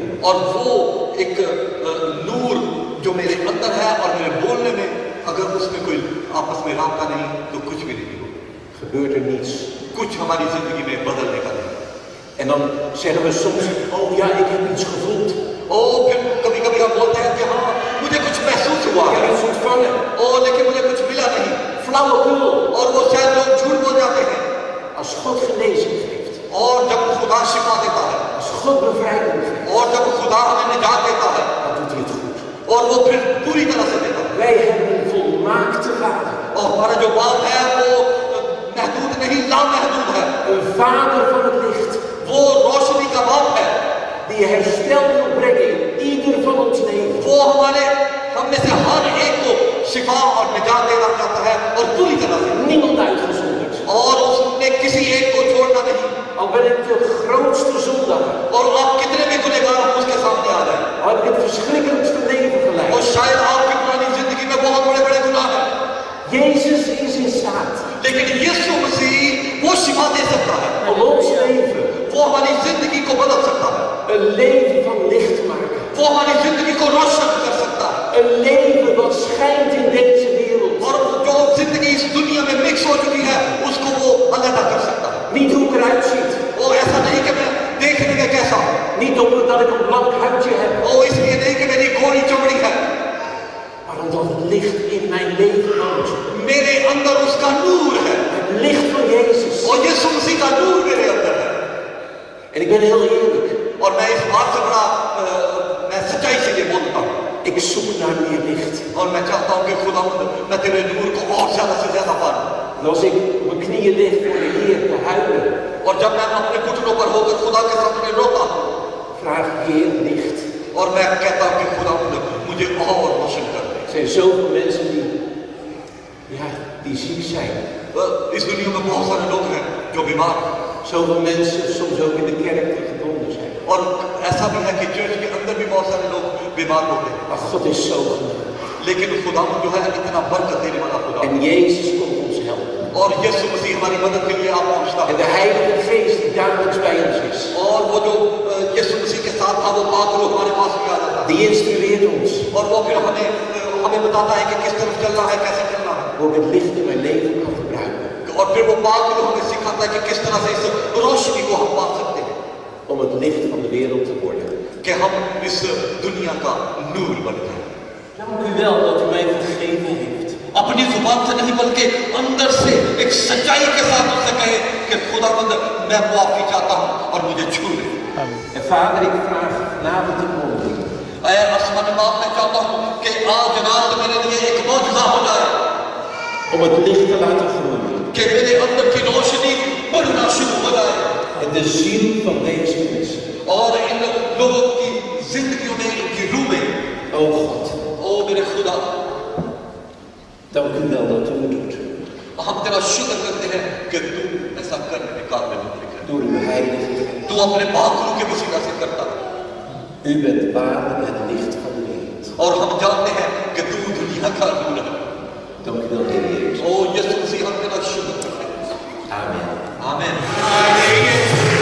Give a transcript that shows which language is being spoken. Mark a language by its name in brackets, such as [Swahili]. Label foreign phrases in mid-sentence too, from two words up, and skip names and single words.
[Hindi] और वो एक नूर जो मेरे अंदर है और मेरे बोलने में अगर उसमें कोई आपस में रास्ता नहीं तो कुछ भी नहीं होगा, [Dutch] Gebeurt er niets. [Hindi] कुछ हमारी जिंदगी में बदलने का नहीं। [Dutch] En dan zeggen we soms, oh ja, ik heb iets gevoeld. [Hindi] ओ फिर कभी कभी हम बोलते हैं कि हाँ मुझे कुछ महसूस हुआ [Dutch] Ik [Hindi] है, [Dutch] heb iets ontvangen. [Hindi] ओ लेकिन मुझे कुछ मिला नहीं, [Dutch] Flauwekul. [Hindi] और वो शायद लोग झूठ बोल जाते हैं। [Dutch] Als God genezing geeft, [Hindi] और जब खुदा शिफा देता है [Dutch] als God bevrijding geeft, [Hindi] और जब खुदा हमें निजात देता है [Dutch] dan doet hij het goed. [Hindi] और वो फिर पूरी तरह से देता है। [Dutch] Wij hebben een volmaakte vader. [Hindi] और हमारा जो बाप है वो महदूद नहीं लामहदूद है, [Dutch] Een vader van het licht. [Hindi] वो रोशनी का बाप है, [Dutch] Die herstel wil brengen in ieder van ons leven. [Hindi] वो हमारे हम में से हर एक को शिफा और निजात देना चाहता है और पूरी तरह से, [Dutch] Niemand uitgezonderd. [Hindi] और उसने किसी एक को छोड़ना नहीं। [Dutch] Al ben ik de grootste zondaar. [Hindi] और आप कितने भी गुनहगार हम उसके सामने आ जाए [Dutch] Al heb ik het verschrikkelijkste leven [Hindi] और [Dutch] geleid. [Hindi] शायद आपकी पुरानी जिंदगी में बहुत बड़े बड़े गुनाह हैं, [Dutch] Jezus is in staat [Hindi] लेकिन यीशु मसीह वो शिफा दे सकता है, [Dutch] om ons leven [Hindi] वो हमारी जिंदगी को बदल सकता है, [Dutch] een leven van licht te maken. [Hindi] वो हमारी जिंदगी को रोशन कर सकता है, [Dutch] Een leven wat schijnt in deze wereld. [Hindi] और जो जिंदगी इस दुनिया में मिक्स हो चुकी है उसको वो अलग कर सकता है। [Dutch] Niet hoe ik eruit ziet. [Hindi] वो ऐसा नहीं कि मैं देखने में कैसा हूँ, [Dutch] Niet omdat ik een blank huidje heb. [Hindi] वो इसलिए नहीं कि मेरी गोरी चमड़ी है, [Dutch] Maar omdat het licht in mijn leven woont. [Hindi] मेरे अंदर उसका नूर है [Dutch] Het licht van Jezus. [Hindi] और यीशु मसीह का नूर मेरे अंदर है। [Dutch] En ik ben heel eerlijk. [Hindi] और मैं इस बात से बड़ा मैं सच्चाई से ये बोलता हूँ, [Dutch] Ik zoek naar meer licht. [Hindi] और मैं चाहता हूँ कि खुदावंद मैं तेरे नूर को और ज्यादा से ज्यादा पाऊँ [Dutch] En als ik op mijn knieën lig voor de Heer te huilen, [Hindi] और जब मैं अपने घुटनों पर होकर खुदा के सामने रोता हूँ [Dutch] vraag ik Heer licht. [Hindi] और मैं कहता हूँ कि खुदावंद मुझे और रोशन कर दे [Dutch] Er zijn zoveel mensen die ziek zijn. [Hindi] इस दुनिया में बहुत सारे लोग हैं जो बीमार हैं [Dutch] Zoveel mensen soms ook in de kerk die gebonden zijn. [Hindi] और ऐसा भी है कि चर्च के अंदर भी बहुत सारे लोग बीमार होते हैं [Dutch] Maar God is zo genoeg. [Hindi] लेकिन खुदावंद जो है इतना बरकत देने वाला खुदा [Dutch] En Jezus komt ons helpen. [Hindi] और यीशु मसीह हमारी मदद के लिए आप पहुंचता [Dutch] En [Hindi] है [Dutch] de Heilige Geest die dagelijks bij ons is, [Hindi] और वो जो यीशु मसीह के साथ था वो पाक रूह हमारे पास भी आ जाता है [Dutch] die instrueert ons [Hindi] और वो फिर हमें बताता है कि किस तरफ चलना है कैसे चलना है [Dutch] hoe ik het licht in mijn leven kan gebruiken. [Hindi] और फिर वो पाक रूह हमें सिखाता है कि किस तरह से इस रोशनी को हम पा सकते हैं [Dutch] Om het licht van de wereld te worden. [Hindi] कि हम इस दुनिया का नूर बन जाए [Dutch] Dank u wel dat u mij vergeven heeft. [Hindi] अपनी जुबान से नहीं बल्कि अंदर से एक सच्चाई के साथ उससे कहे कि खुदावंद मैं माफी चाहता हूँ और मुझे छू ले [Dutch] En Vader, ik vraag vanavond de mondeling. [Hindi] ऐ आसमानी बाप मैं चाहता हूँ कि आज रात मेरे लिए एक मौजज़ा हो जाए [Dutch] Om het licht te laten groeien. [Hindi] कि मेरे अंदर की रोशनी बढ़ना शुरू हो जाए [Dutch] En de ziel van deze mensen. [Hindi] और इन लोगों की जिंदगियों में इनकी रूह में [Dutch] O God, [Hindi] ओ मेरे खुदा [Dutch] dank u wel dat u het doet. [Hindi] हम तेरा शुक्र करते हैं कि तू ऐसा करने के काबिल है [Dutch] Door uw Heilige Geest. [Hindi] तू अपने बातों के वसीला से करता है [Dutch] U bent waarlijk het licht van de wereld. [Hindi] और हम जानते हैं कि तू दुनिया का नूर है [Dutch] Dank u wel, Heer Jezus. [Hindi] ओ यीशु मसीह हम तेरा शुक्र करते हैं [Dutch] Amen. [Hindi] आमीन